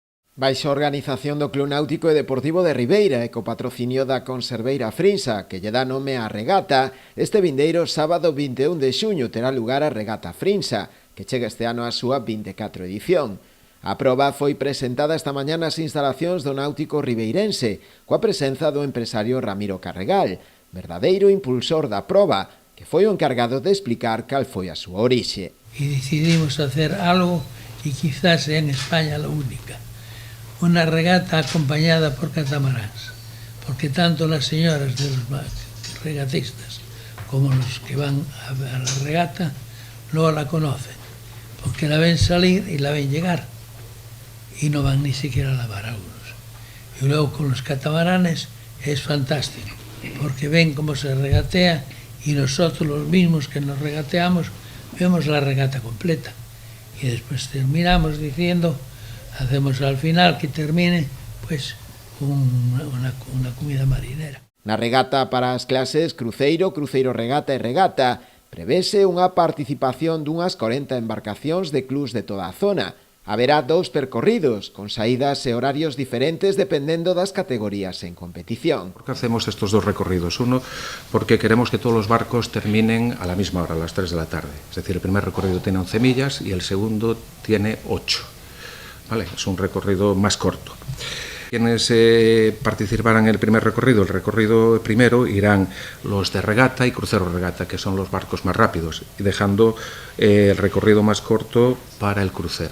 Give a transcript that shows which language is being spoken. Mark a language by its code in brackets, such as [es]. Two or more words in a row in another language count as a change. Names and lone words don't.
[gl] Baixo a organización do Club Náutico e Deportivo de Ribeira e co patrocinio da Conserveira Frinsa, que lle dá nome á regata, este vindeiro sábado 21 de xuño terá lugar a regata Frinsa, que chega este ano á súa 24 edición. A proba foi presentada esta mañá nas instalacións do Náutico ribeirense, coa presenza do empresario Ramiro Carregal, verdadeiro impulsor da proba, que foi o encargado de explicar cal foi a súa orixe. [es] Y decidimos hacer algo que quizás sea en España la única. Una regata acompañada por catamaráns, porque tanto las señoras de los regatistas como los que van a la regata no la conocen, porque la ven salir y la ven llegar y no van ni siquiera a lavar algunos. Y luego con los catamaranes es fantástico, porque ven cómo se regatea y nosotros los mismos que nos regateamos vemos la regata completa y después terminamos diciendo, hacemos al final que termine pues una comida marinera. [gl] Na regata para as clases cruceiro, cruceiro regata e regata prevese unha participación dunhas 40 embarcacións de clubs de toda a zona. Haberá 2 percorridos, con saídas e horarios diferentes dependendo das categorías en competición. [es] ¿Por qué hacemos estos 2 recorridos? Uno, porque queremos que todos los barcos terminen a la misma hora, a las 3 de la tarde. Es decir, el primer recorrido tiene 11 millas y el segundo tiene 8. ¿Vale? Es un recorrido más corto. Quienes participarán en el primer recorrido, el recorrido primero, irán los de regata y crucero regata, que son los barcos más rápidos, y dejando el recorrido más corto para el crucero.